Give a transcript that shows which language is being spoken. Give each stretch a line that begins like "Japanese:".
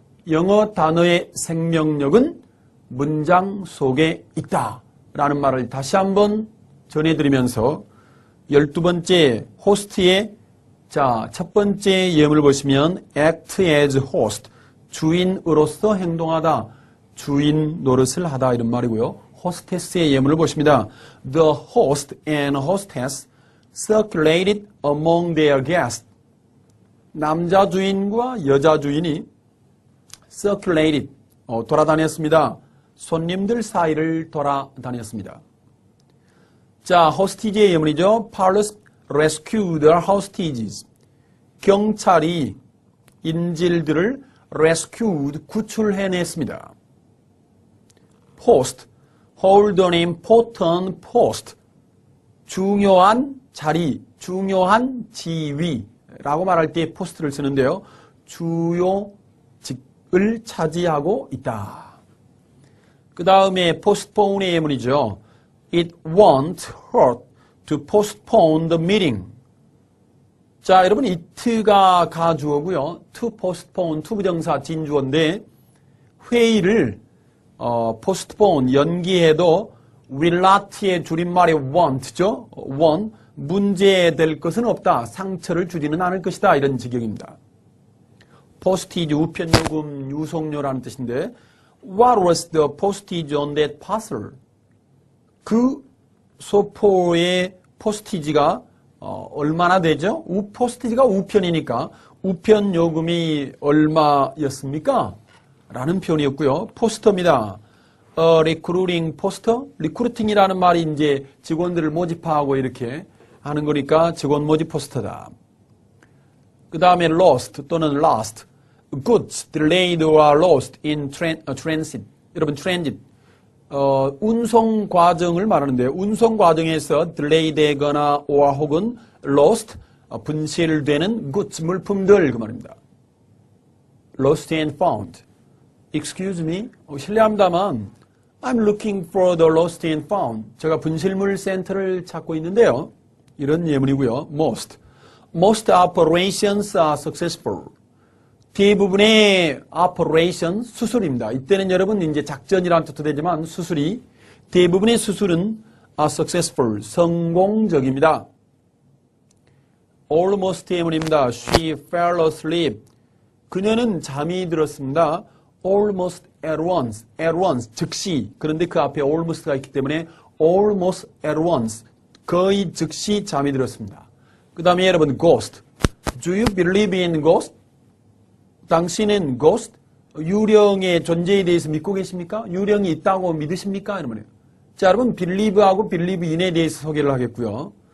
Korean: 영어 단어의 생명력은 문장 속에 있다 라는 말을 다시 한번 전해드리면서 12번째 호스트의 첫 번째 예문을 보시면
English: act as host,
Korean: 주인으로서 행동하다, 주인 노릇을 하다 이런 말이고요. 호스테스의 예문을 보십니다.
English: The host and hostess circulated among their guests.
Korean: 남자 주인과 여자 주인이 circulated, 돌아다녔습니다. 손님들 사이를 돌아다녔습니다. 자, 호스티지의 예문이죠.
English: Police rescued the hostages.
Korean: 경찰이 인질들을 rescued, 구출해냈습니다.
English: Post, hold an important post.
Korean: 중요한 자리, 중요한 지위라고 말할 때 post를 쓰는데요. 주요 직을 차지하고 있다. 그 다음에 postpone의 예문이죠.
English: It won't hurt to postpone the meeting.
Korean: 자, 여러분 it가 가주어고요.
English: to postpone,
Korean: to 부정사 진주어인데 회의를 postpone, 연기해도 will not의 줄임말이 won't죠. won't, 문제될 것은 없다. 상처를 주지는 않을 것이다. 이런 지경입니다.
English: postage,
Korean: 우편요금, 유송료라는 뜻인데
English: What was the postage on that parcel?
Korean: 그 소포의 포스티지가 얼마나 되죠? 포스티지가 우편이니까 우편 요금이 얼마였습니까? 라는 표현이었고요. 포스터입니다. recruiting 포스터? 리크루팅이라는 말이 이제 직원들을 모집하고 이렇게 하는 거니까 직원 모집 포스터다. 그 다음에 lost 또는 lost.
English: goods delayed or lost in transit.
Korean: 여러분 transit. 운송 과정을 말하는데 운송 과정에서 딜레이 되거나 or 혹은 lost 분실되는 goods 물품들 그 말입니다.
English: lost and found. Excuse me.
Korean: 실례합니다만
English: I'm looking for the lost and found.
Korean: 제가 분실물 센터를 찾고 있는데요. 이런 예문이고요.
English: most operations are successful.
Korean: 대부분의 operation, 수술입니다. 이때는 여러분 이제 작전이라는 뜻도 되지만 수술이 대부분의 수술은
English: are successful,
Korean: 성공적입니다. almost 예문입니다.
English: She fell asleep.
Korean: 그녀는 잠이 들었습니다.
English: almost at once, 즉시.
Korean: 그런데 그 앞에 almost가 있기 때문에 almost at once, 거의 즉시 잠이 들었습니다. 그 다음에 여러분 ghost.
English: Do you believe in ghost?
Korean: 당신은 ghost, 유령의 존재에 대해서 믿고 계십니까? 유령이 있다고 믿으십니까? 이런 말이에요. 자, 여러분, believe하고 believe in에 대해서 소개를 하겠고요.